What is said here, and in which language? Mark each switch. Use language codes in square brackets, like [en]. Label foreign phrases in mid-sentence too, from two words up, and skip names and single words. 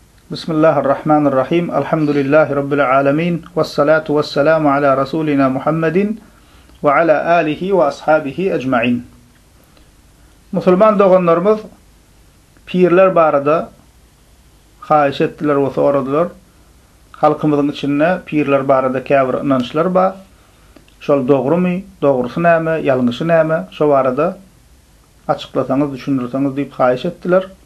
[ar] بسم الله الرحمن الرحيم الحمد لله رب العالمين والصلاة والسلام على رسولنا محمد وعلى آله وأصحابه أجمعين. [tk] Musulman doğanlarımız pirler barada haýyş etdiler we soradylar. Halkymyzyň içinde pirler barada käbir inançlar bar. Şol dogrymy, dogrusy näme, ýalňyşy näme, şo barada açyklasaňyz, düşündirseňiz diýip haýyş etdiler.